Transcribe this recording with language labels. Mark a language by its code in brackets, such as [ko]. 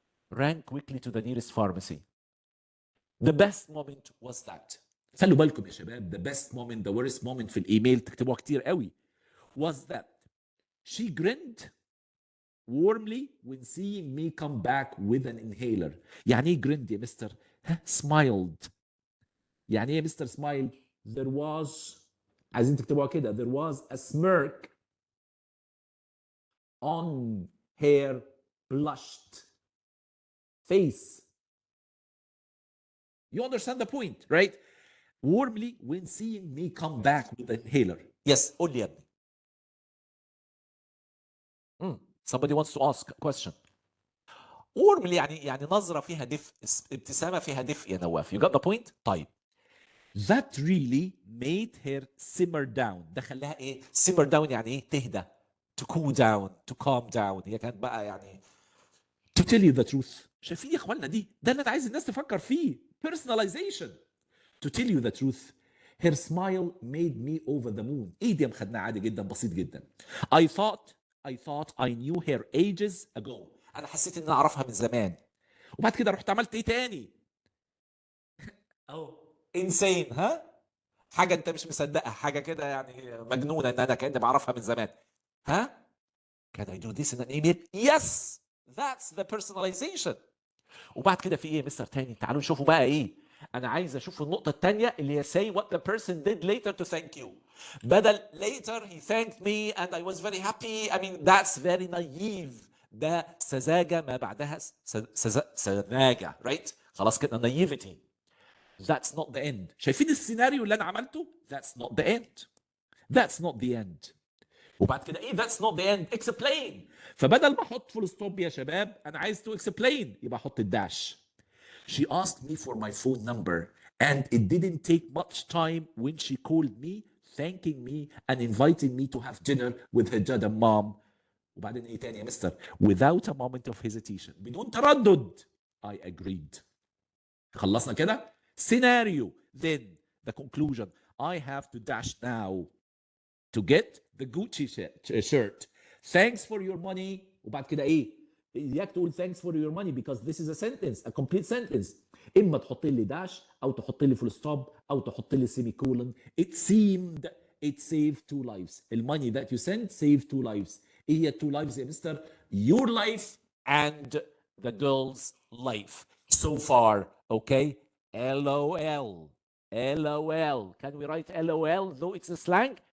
[en] ran quickly to the nearest pharmacy. The best moment was that. [ar] خلوا بالكم يا شباب. [en] The best moment, the worst moment [ar] في الايميل تكتبوها كتير قوي. [en] Was that she grinned warmly when seeing me come back with an inhaler. [ar] يعني ايه [en] grinned [ar] يا مستر؟ [en] smiled. [ar] يعني ايه يا مستر [en] smile؟ There was، [ar] عايزين تكتبوها كده، [en] there was a smirk on her blushed face. You understand the point, right? Warmly when seeing me come back with an inhaler. Yes, [ar] قول لي يا ابني. [en] Somebody wants to ask a question. [ar] warmly يعني نظرة فيها دفء، ابتسامة فيها دفء يا نواف. [en] You got the point؟ [ar] طيب. [en] That really made her simmer down. [ar] ده خلاها ايه؟ [en] simmer down [ar] يعني ايه؟ تهدى. [en] To cool down, to calm down. [ar] هي كانت بقى يعني [en] to tell you the truth. [ar] شايفين يا اخوانا دي؟ ده اللي انا عايز الناس تفكر فيه. [en] Personalization. To tell you the truth, her smile made me over the moon. [ar] ايه دي خدناها عادي جدا، بسيط جدا. [en] I thought I knew her ages ago. [ar] انا حسيت ان اعرفها من زمان. وبعد كده رحت عملت ايه تاني؟ [en] insane. [ar] ها؟ حاجه انت مش مصدقها، حاجه كده يعني مجنونه ان انا كاني بعرفها من زمان. [en] ها؟ Can I do this in an email? Yes, that's the personalization. [ar] وبعد كده في ايه يا مستر تاني؟ تعالوا نشوفوا بقى ايه. انا عايز اشوف النقطه الثانيه اللي هي [en] say what the person did later to thank you. [ar] بدل [en] later he thanked me and I was very happy. I mean that's very naive. [ar] ده سذاجه ما بعدها سذاجه. [en] right؟ [ar] خلاص كده naivety. [en] That's not the end. [ar] شايفين السيناريو اللي انا عملته؟ [en] That's not the end. That's not the end. [ar] وبعد كده ايه [en] that's not the end؟ explain. [ar] فبدل ما احط فول ستوب يا شباب انا عايز [en] to explain، [ar] يبقى احط الداش. [en] She asked me for my phone number and it didn't take much time when she called me thanking me and inviting me to have dinner with her dad and mom. [ar] وبعدين ايه تاني يا مستر؟ [en] Without a moment of hesitation. [ar] بدون تردد. [en] I agreed. [ar] خلصنا كده؟ Scenario. [en] Then the conclusion. I have to dash now to get the Gucci shirt. Thanks for your money. [ar] وبعد كده ايه؟ اياك تقول [en] thanks for your money because this is a sentence, a complete sentence. [ar] اما تحط لي داش او تحط لي فول ستوب او تحط لي سيمي كولن. [en] It seemed it saved 2 lives. [ar] الماني [en] that you sent saved 2 lives. [ar] ايه هي 2 lives يا مستر؟ [en] Your life and the girl's life. So far, okay? LOL. LOL. Can we write LOL though it's a slang?